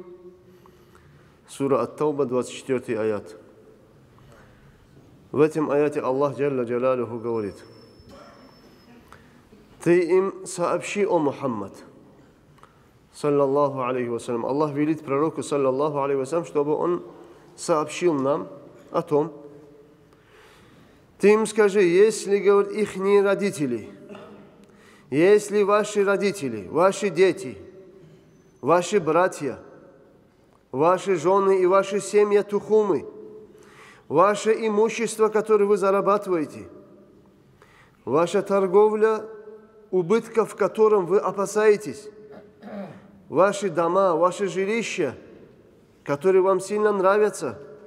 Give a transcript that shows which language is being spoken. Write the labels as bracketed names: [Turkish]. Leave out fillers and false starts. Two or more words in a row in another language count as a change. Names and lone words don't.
[Russian] Сура Ат-Тауба, 24 аят. В этом аяте [Arabic] الله جل جلاله [Russian] говорит: ты им сообщи, о Мухаммад, [Arabic] صلى الله عليه وسلم. [Russian] Аллах велит пророку, [Arabic] صلى الله عليه وسلم, [Russian] чтобы он сообщил нам о том. Ты им скажи, если, говорит, ихние родители, если ваши родители, ваши дети, ваши братья, ваши жены и ваши семьи тухумы, ваше имущество, которое вы зарабатываете, ваша торговля, убытков, в котором вы опасаетесь, ваши дома, ваши жилища, которые вам сильно нравятся,